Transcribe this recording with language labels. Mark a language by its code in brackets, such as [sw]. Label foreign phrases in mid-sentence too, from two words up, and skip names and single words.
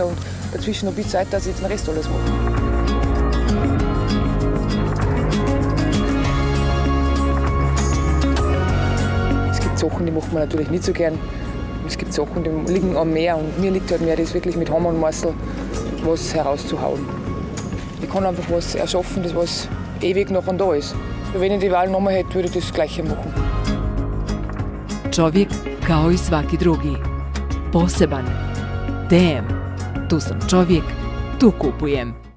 [de] Und dazwischen habe ich Zeit, dass ich den Rest alles mache. Es gibt Sachen, die macht man natürlich nicht so gern. Es gibt Sachen, die liegen am Meer und mir liegt halt mehr das wirklich mit Hammer und Meißel was herauszuhauen. Ich kann einfach was erschaffen, das was ewig noch und da ist. Wenn ich die Wahl nochmal hätte, würde ich das Gleiche machen. [hr] Čovjek kao i svaki drugi. Poseban. DM. Tu sam čovjek, tu kupujem.